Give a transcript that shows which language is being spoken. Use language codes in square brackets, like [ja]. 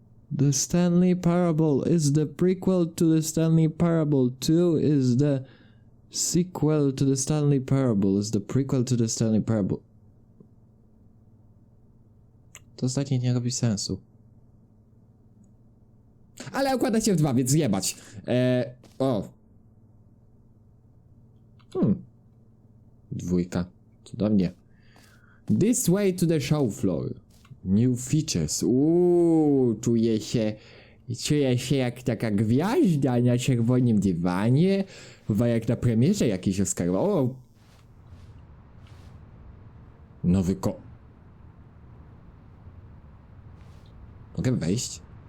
[en] The Stanley Parable is the prequel to the Stanley Parable. 2 is the sequel to the Stanley Parable. Is the prequel to the Stanley Parable. [pl] To ostatnie nie robi sensu. Ale układa się w 2, więc jebać. O. Dwójka. Cudownie. [en] This way to the show floor. New features. [pl] Czuję się jak taka gwiazda na czerwonym dywanie. Chyba jak na premierze jakiś Oscar. O! Nowy Mogę wejść?